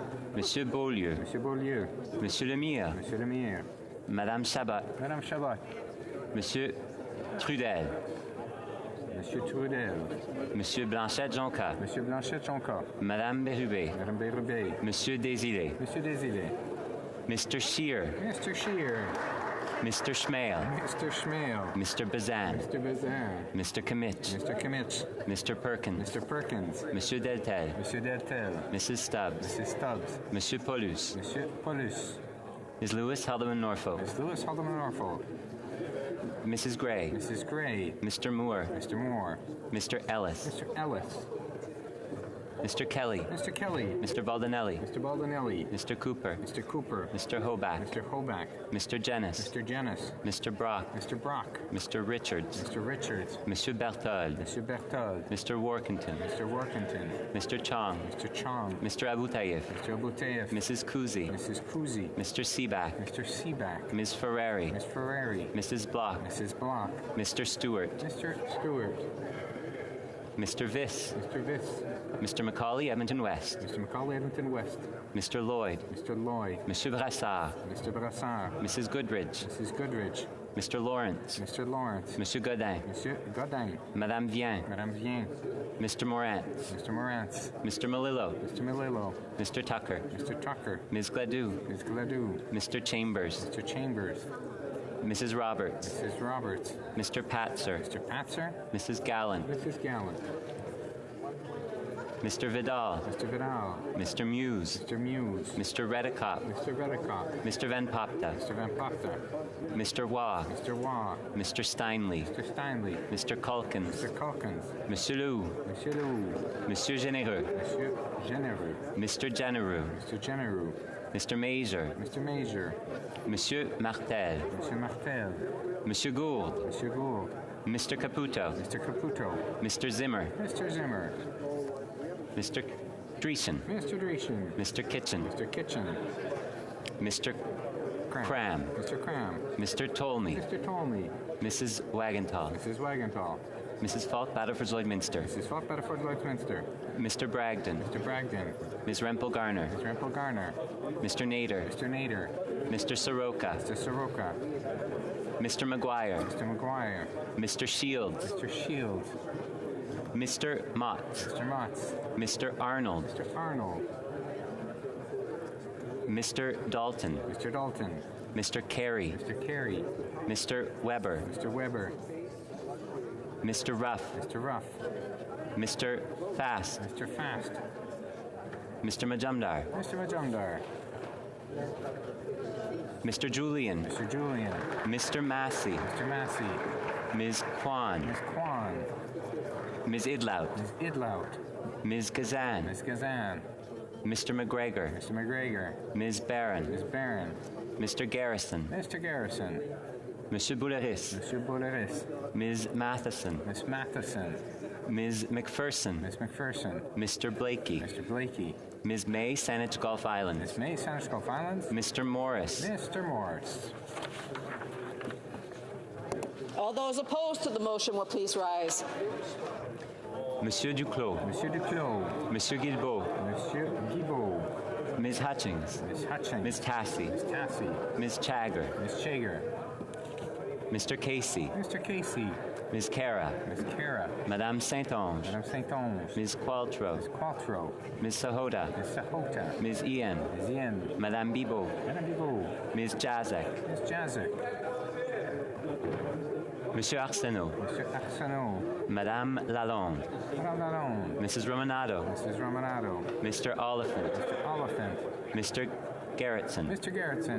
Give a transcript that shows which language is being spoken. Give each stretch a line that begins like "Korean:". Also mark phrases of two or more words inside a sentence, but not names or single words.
English: Monsieur Beaulieu. Monsieur Beaulieu. Monsieur Lemire. Monsieur Lemire. Madame Chabot. Madame Chabot. Monsieur Trudel. Monsieur Trudel. Monsieur Blanchette-Jonca. Monsieur Blanchette-Jonca. Madame Bérubé. Madame Bérubé. Monsieur Désilé. Monsieur Désilé. Mr. Scheer. Mr. Scheer. Mr. Schmale. Mr. Schmale. Mr. Bazan. Mr. Bazin. Mr. Kimmich. Mr. Kimmich. Mr. Perkins. Mr. Perkins. Monsieur Deltel. Monsieur Deltel. Mrs. Stubbs. Mrs. Stubbs. Monsieur Paulus. Monsieur Paulus. Ms. Lewis Haldeman Norfolk. Ms. Lewis Haldeman Norfolk. Mrs. Gray. Mrs. Gray. Mr. Moore. Mr. Moore. Mr. Ellis. Mr. Ellis. Mr. Kelly. Mr. Kelly. Mr. Baldinelli. Mr. Baldinelli. Mr. Cooper. Mr. Cooper. Mr. Hoback. Mr. Hoback. Mr. Jennis. Mr. Jennis. Mr. Brock. Mr. Brock. Mr. Richards. Mr. Richards. Monsieur Berthold. Monsieur Berthold. Mr. Workington. Mr. Workington. Mr. Chong. Mr. Chong. Mr. Abutayev. Mr. Abutayev. Mrs. Kuzi. Mrs. Kuzi. Mr. Seaback. Mr. Seaback. Ms. Ferrari. Ms. Ferrari. Mrs. Block. Mrs. Block. Mr. Stewart. Mr. Stewart. Mr. Viss. Mr. Viss. Mr. Macaulay, Edmonton West. Mr. Macaulay, Edmonton West. Mr. Lloyd. Mr. Lloyd. Monsieur Brassard. Mr. Brassard. Mrs. Goodridge. Mrs. Goodridge. Mr. Lawrence. Mr. Lawrence. Monsieur Godin. Monsieur Godin. Madame Vien. Madame Vien. Mr. Morantz. Mr. Morantz. Mr. Malillo. Mr. Malillo. Mr. Tucker. Mr. Tucker. Ms. Gladue. Ms. Gladue. Mr. Chambers. Mr. Chambers. Mrs. Roberts. Mrs. Roberts. Mr. Patzer. Mr. Patzer. Mrs. Gallant. Mrs. Gallant. Mr. Vidal. Mr. Vidal. Mr. Muse. Mr. Muse. Mr. Redicott. Mr. Redicott. Mr. Van Popta. Mr. Van Popta. Mr. Waugh. Mr. Waugh. Mr. Steinley. Mr. Steinley. Mr. Calkins. Mr. Calkins. Monsieur Lou. Monsieur Lou. Monsieur Généreux. Monsieur Généreux. Mr. Genereux. Mr. Genereux. Mr. Major. Mr. Major. Monsieur Martel. Monsieur Martel. Monsieur Gould. Monsieur Gould. Mr. Caputo. Mr. Caputo. Mr. Zimmer. Mr. Zimmer. Mr. Dreesen. Mr. Dreesen. Mr. Kitchen. Mr. Kitchen. Mr. Cram. Mr. Cram. Mr. Tolney. Mr. Tolney. Mrs. Wagenthal. Mrs. Wagenthal. Mrs. Falk Batterford Lloydminster. Mrs. Falk Batterford Lloydminster. Mr. Bragdon. Mr. Bragdon. Ms. Rempel Garner. Ms. Rempel Garner. Mr. Nader. Mr. Nader. Mr. Soroka. Mr. Soroka. Mr. McGuire. Mr. McGuire. Mr. Shields. Mr. Shields. Mr. Motts. Mr. Motts. Mr. Arnold. Mr. Arnold. Mr. Dalton. Mr. Dalton. Mr. Carey. Mr. Carey. Mr. Weber. Mr. Weber. Mr. Ruff. Mr. Ruff. Mr. Fast. Mr. Fast. Mr. Majumdar. Mr. Majumdar. Mr. Julian. Mr. Julian. Mr. Massey. Mr. Massey. Ms. Kwan. Ms. Kwan. Ms. Idlout. Ms. Idlout. Ms. Kazan. Ms. Kazan. Mr. McGregor. Mr. McGregor. Ms. Barron. Ms. Barron. Mr. Garrison. Mr. Garrison. Monsieur Bouleris. Monsieur Bouleris. Ms. Matheson. Miss Matheson. Ms. McPherson. Miss McPherson. Mr. Blakey. Mr. Blakey. Ms. May, Saanich Gulf Islands. Miss May, Saanich Gulf Islands. Mr. Morris. Mr. Morris. All those opposed to the motion will please rise. Monsieur Duclos. Monsieur Duclos. Monsieur Guilbeault. Monsieur Guilbeault. Ms. Hutchings. Ms. Hutchings. Ms. Tassie. Ms. Tassie. Ms. Chagger. Ms. Chagger. Mr. Casey. Mr. Casey. Ms. Cara. Ms. Cara. Madame Saint-Onge. Madame Saint-Onge. Ms. Qualtrough. Ms. Qualtrough. Ms. Sahota. Ms. Sahota. Ms. Ian. Ms. Ian. Madame Bibot. Madame Bibot. Ms. Jazek. Ms. Jazek. Monsieur Arsenault. Monsieur Arsenault. Madame Lalonde. Madame Lalonde. Mrs. Romanado. Mrs. Romanado. Mr. Oliphant. Mr. Oliphant. Mr. Gerritsen. Mr. Gerritsen.